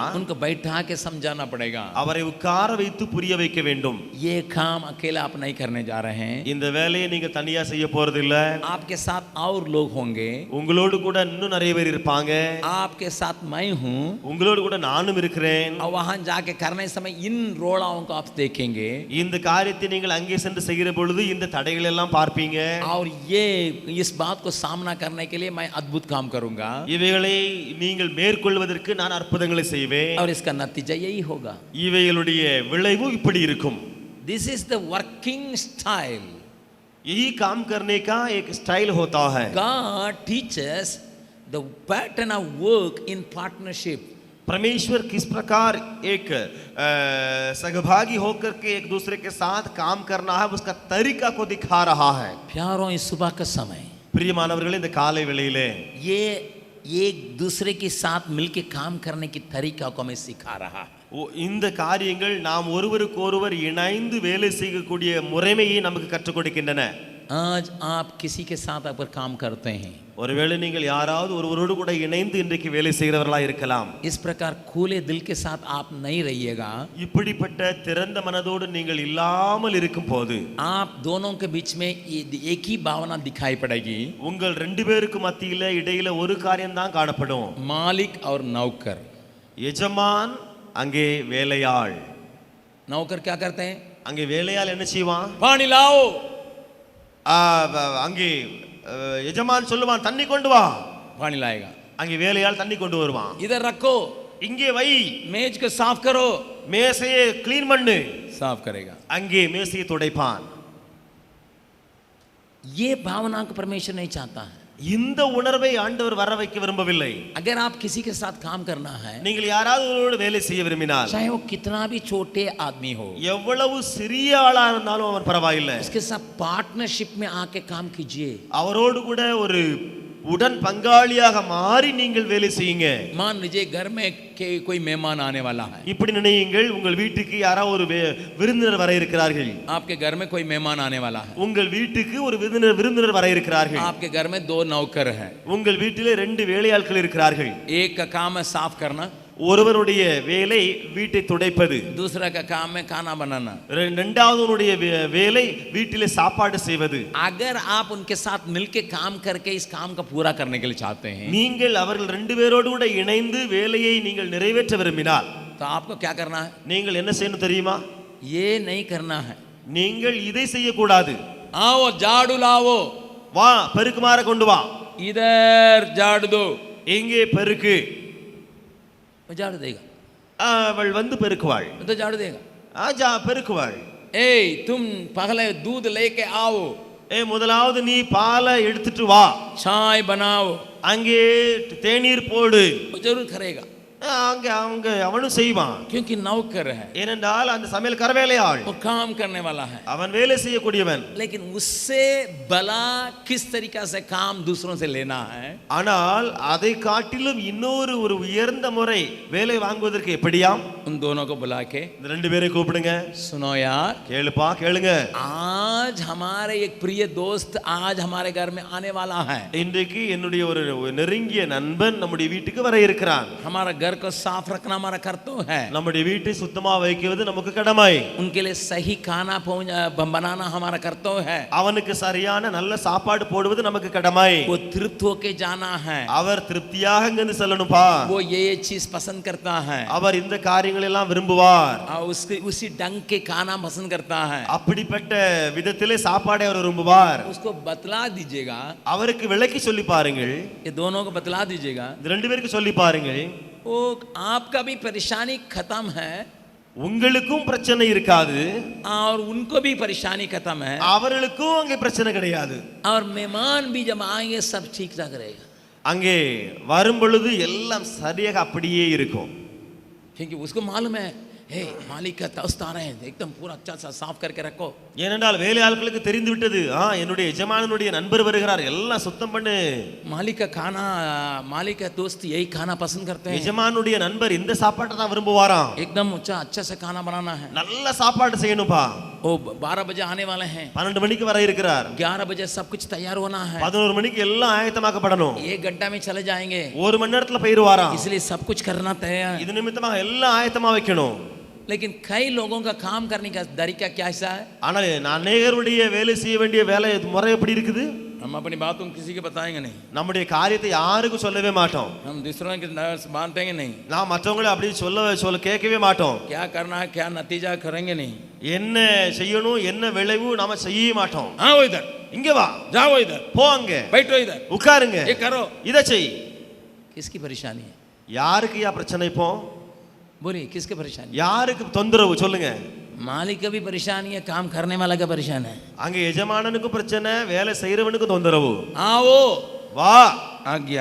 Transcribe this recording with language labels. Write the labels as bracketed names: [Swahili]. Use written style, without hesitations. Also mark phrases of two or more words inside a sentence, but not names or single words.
[Hindi] उनको बैठा के समझाना पड़ेगा, [Tamil] அவரை உட்கார வைத்து புரிய வைக்க வேண்டும். [Hindi] ये काम अकेला आप नहीं करने जा रहे हैं, [Tamil] இந்த வேலையை நீங்க தனியா செய்ய போறது இல்ல, [Hindi] आपके साथ और लोग होंगे, [Tamil] உங்களோடு கூட இன்னும் நிறைய பேர் இருப்பாங்க, [Hindi] आपके साथ मैं हूँ, [Tamil] உங்களோடு கூட நானும் இருக்கிறேன். [Hindi] और वहां जाके करने समय इन रोड़ाओं को आप देखेंगे, [Tamil] இந்த காரியத்தை நீங்கள் அங்கே சென்று செய்கிற பொழுது இந்த தடைகள் எல்லாம் பார்ப்பீங்க. [Hindi] और ये इस बात को सामना करने के लिए मैं अद्भुत काम करूंगा, [Tamil] இவைகளை நீங்கள் மேற்கொள்வதற்கு நான் அற்புதங்களை செய்வேன். [Hindi] और इसका नतीजा यही होगा। [Tamil] இவைகளுடைய விளைவு இப்படி இருக்கும். [English] This is the working style. [Hindi] यही काम करने का एक स्टाइल होता है। [English] God teaches the pattern of work in partnership. [Hindi] परमेश्वर किस प्रकार एक सहभागी होकर के एक दूसरे के साथ काम करना है उसका तरीका को दिखा रहा है। प्यारों, इस सुबह का समय [Tamil] பிரியமானவர்களே, இந்த காலை வேளையிலே [Hindi] ये एक दूसरे के साथ मिलके काम करने की तरीका को हमें सिखा रहा है। [Tamil] இந்த காரியங்கள் நாம் ஒருவருக்கு ஒருவர் இணைந்து வேலை செய்யக்கூடிய முறைமையை நமக்கு கற்றுக் கொடுக்கின்றன। [Hindi] आज आप किसी के साथ अगर काम करते हैं, [Tamil] ஒருவேளை நீங்கள் யாராவது ஒருவரோடு கூட இணைந்து இன்றைக்கு வேலை செய்கிறவர்களா இருக்கலாம்। [Hindi] इस प्रकार खुले दिल के साथ आप नहीं रहिएगा। [Tamil] இப்படிப்பட்ட திறந்த மனதோடு நீங்கள் இல்லாமல் இருக்கும்போது [Hindi] आप दोनों के बीच में एक ही भावना दिखाई पड़ेगी, [Tamil] உங்கள் ரெண்டு பேருக்கு மத்தியில இடையில ஒரு காரியம் தான் காணப்படும், [Hindi] मालिक और नौकर। [Tamil] எஜமான் அங்கே வேலையாள்। [Hindi] नौकर क्या करते हैं? [Tamil] அங்கே வேலையாள் என்ன செய்வான்? [Hindi] पानी लाओ। [Tamil] அங்கே எஜமான் சொல்லுவான் தண்ணி கொண்டு வா, [Hindi] पानी लाएगा। [Tamil] அங்கே வேலையாள் தண்ணி கொண்டு வருவான்। [Hindi] इधर रखो, [Tamil] இங்கே வை, [Hindi] मेज को साफ करो, [Tamil] மேசையை க்ளீன் பண்ணு, [Hindi] साफ करेगा। [Tamil] அங்கே மேசையை துடைப்பான்। [Hindi] ये भावना को परमेश्वर नहीं चाहता है। [Tamil] இந்த உணர்வை ஆண்டவர் வர வைக்க விரும்பவில்லை। [Hindi] अगर आप किसी के साथ काम करना है, [Tamil] நீங்கள் யாராவது ஒருவரோடு வேலை செய்ய விரும்பினால், [Hindi] चाहे वो कितना भी छोटे आदमी हो, [Tamil] எவ்வளவு சிறிய ஆளா இருந்தாலும் அவர் பரவாயில்லை, [Hindi] उसके साथ पार्टनरशिप में आके काम कीजिए। [Tamil] அவரோடு கூட ஒரு உடன் பங்காளியாக மாறி நீங்கள் வேலை செய்யுங்க। [Hindi] मान लीजिए घर में कोई मेहमान आने वाला है, [Tamil] இப்படி நினையுங்கள், உங்கள் வீட்டுக்கு யாராவது ஒரு விருந்தினர் வர இருக்கிறார்கள்। [Hindi] आपके घर में कोई मेहमान आने वाला है, [Tamil] உங்கள் வீட்டுக்கு ஒரு விருந்தினர் வர இருக்கிறார்கள்। [Hindi] आपके घर में 2 नौकर हैं, [Tamil] உங்கள் வீட்டிலே 2 வேலையாட்கள் இருக்கிறார்கள்। [Hindi] एक का काम है साफ करना, [Tamil] ஒருவருடைய வேலை வீட்டை துடைப்பது, [Hindi] दूसरा का काम है खाना बनाना, [Tamil] இரண்டாவதுடைய வேலை வீட்டிலே சாப்பாடு செய்வது। [Hindi] अगर आप उनके साथ मिलके काम करके इस काम का पूरा करने के लिए चाहते हैं, [Tamil] நீங்கள் அவர்கள் 2 பேரோடு கூட இணைந்து வேலையை நீங்கள் நிறைவேற்ற விரும்பினால் [Hindi] तो आपको क्या करना है? [Tamil] நீங்கள் என்ன செய்யணும் தெரியுமா? [Hindi] ये नहीं करना है। [Tamil] நீங்கள் இதை செய்யக்கூடாது। [Hindi] आओ झाड़ू लाओ, [Tamil] வா பெருக்குமாற கொண்டு வா, [Hindi] इधर झाड़ू दो, [Tamil] எங்கே பெருக்கு, [Hindi] वो झाड़ू देगा, [Tamil] அவள் வந்து பெருக்குவாள், [Hindi] वो तो झाड़ू देगा। [Tamil] ஆஜா பெருக்குவாள்। [Hindi] ए तुम पहले दूध लेके आओ, [Tamil] முதலாவது நீ பாலை எடுத்துட்டு வா, [Hindi] चाय बनाओ, [Tamil] அங்கே தேநீர் போடு, [Hindi] वो जरूर करेगा, [Tamil] அங்க அவனும் செய்வான்। [Hindi] क्योंकि नौकर है, [Tamil] ஏனென்றால் அந்த சமையல்கார வேலையாள், [Hindi] वो काम करने वाला है। [Tamil] அவன் வேலை செய்யக்கூடியவன்। [Hindi] लेकिन उससे भला किस तरीका से काम दूसरों से लेना है, [Tamil] ஆனால் அதை காட்டிலும் இன்னொரு ஒரு உயர்ந்த முறை வேலை வாங்குவதற்கு எப்படியாம்? [Hindi] उन दोनों को बुला के, [Tamil] இந்த 2 பேரை கூப்பிடுங்க, [Hindi] सुनो यार, [Tamil] கேளுப்பா கேளுங்க, [Hindi] आज हमारे एक प्रिय दोस्त आज हमारे घर में आने वाला है, [Tamil] இன்றைக்கு என்னுடைய ஒரு நெருங்கிய நண்பன் நம்முடைய வீட்டுக்கு வர இருக்கிறான்। [Hindi] हमारा घर को साफ रखना हमारा कर्तव्य है, [Tamil] நம்முடைய வீட்டை சுத்தமா வைக்கிறது நமக்கு கடமை। [Hindi] उनके लिए सही खाना बनाना हमारा कर्तव्य है, [Tamil] அவனுக்கு சரியான நல்ல சாப்பாடு போடுவது நமக்கு கடமை। [Hindi] वो तृप्त होके जाना है, [Tamil] அவர் திருப்தியாக இங்கிருந்து செல்லணும்பா। [Hindi] वो ये चीज पसंद करता है, [Tamil] அவர் இந்த காரியங்களை எல்லாம் விரும்புவார், [Hindi] उसके उसी ढंग के खाना पसंद करता है, [Tamil] அப்படிப்பட்ட விதத்திலே சாப்பாடை அவர் விரும்புவார்। [Hindi] उसको बतला दीजिएगा, [Tamil] அவருக்கு விளக்கி சொல்லி பாருங்கள், [Hindi] ये दोनों को बतला दीजिएगा, [Tamil] இந்த 2 பேருக்கு சொல்லி பாருங்கள், [Hindi] वो आपका भी परेशानी खत्म है [Tamil] உங்களுக்கும் பிரச்சனை இருக்காது, [Hindi] और उनको भी परेशानी खत्म है, [Tamil] அவர்களுக்கும் அங்கே பிரச்சனை கிடையாது, [Hindi] और मेहमान भी जब आएंगे सब ठीक ठाक रहेगा, [Tamil] அங்கே வரும் பொழுது எல்லாம் சரியாக அப்படியே இருக்கும்। [Hindi] क्योंकि उसको मालूम है, हे मालिक का दोस्त आ रहे हैं, एकदम पूरा अच्छा सा साफ करके रखो। [Tamil] ஏனென்றால் வேலையாட்களுக்கு தெரிந்து விட்டது, என்னுடைய எஜமானனுடைய நண்பர் வருகிறார், எல்லாம் சுத்தம் பண்ணு। [Hindi] मालिक का खाना, मालिक का दोस्त यही खाना पसंद करते हैं, [Tamil] எஜமானுடைய நண்பர் இந்த சாப்பாட்டை தான் விரும்புவாராம், [Hindi] एकदम अच्छा से खाना बनाना है। [Tamil] நல்ல சாப்பாடு செய்யணும்பா। [Hindi] वो 12 बजे आने वाले हैं, [Tamil] 12 மணிக்கு வர இருக்கிறார், [Hindi] 11 बजे सब कुछ तैयार होना है, [Tamil] 11 மணிக்கு எல்லாம் ஆயத்தமாக்கப்படணும், [Hindi] 1 घंटा में चले जाएंगे, [Tamil] 1 மணி நேரத்துல போயிடுவாராம், [Hindi] इसलिए सब कुछ करना तैयार। [Tamil] இது நிமித்தமாக எல்லாம் ஆயத்தமா வைக்கணும்। [Hindi] लेकिन कई लोगों का काम करने का तरीका क्या ऐसा है, [Tamil] ஆனால் அநேகருடைய வேலை செய்ய வேண்டிய வேலை முறை எப்படி இருக்குது? [Hindi] हम अपनी बात उन किसी के बताएंगे नहीं, [Tamil] நம்முடைய காரியத்தை யாருக்கும் சொல்லவே மாட்டோம், [Hindi] हम दूसरों के बांटेंगे नहीं, [Tamil] நாம் மற்றவங்களை அப்படி சொல்ல கேட்கவே மாட்டோம், [Hindi] क्या करना है क्या नतीजा करेंगे नहीं, [Tamil] என்ன செய்யணும் என்ன விளைவு நாம செய்ய மாட்டோம்। [Hindi] आओ इधर, [Tamil] இங்க வா, [Hindi] जाओ इधर, [Tamil] போங்க, [Hindi] बैठो इधर, [Tamil] உட்காருங்க, [Hindi] ये करो, [Tamil] இதை செய்। [Hindi] किसकी परेशानी है? [Tamil] யாருக்கு யா பிரச்சனை? இப்போ [Hindi] बोलिए किसकी परेशानी? [Tamil] யாருக்கு தொந்தரவு சொல்லுங்க? [Hindi] मालिक का भी परेशानी है, काम करने वाला का परेशान है। [Tamil] அங்க எஜமானனுக்கு பிரச்சனை, வேலை செய்யறவனுக்கு தொந்தரவு. [Hindi] आओ, [Tamil] வா, [Hindi] आ गया।